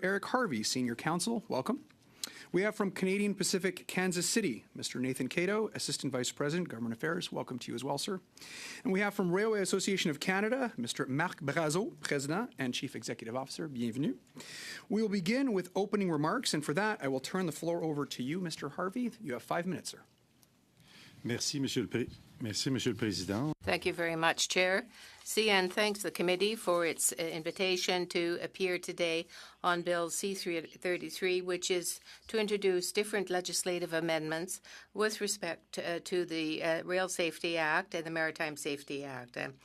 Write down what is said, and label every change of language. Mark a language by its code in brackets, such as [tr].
[en] Eric Harvey, Senior Counsel. Welcome. We have from Canadian Pacific Kansas City, Mr. Nathan Cato, Assistant Vice President, Government Affairs. Welcome to you as well, sir. And we have from Railway Association of Canada, Mr. Marc Brazeau, President and Chief Executive Officer. [fr] Bienvenue. [en] We will begin with opening remarks, and for that, I will turn the floor over to you, Mr. Harvey. You have 5 minutes, sir. [fr] Merci, Monsieur le Président. [en] Thank you very much, Chair. CN thanks the committee for its invitation to appear today on Bill C-33, which is to introduce different legislative amendments with respect to the Rail Safety Act and the Maritime Safety Act.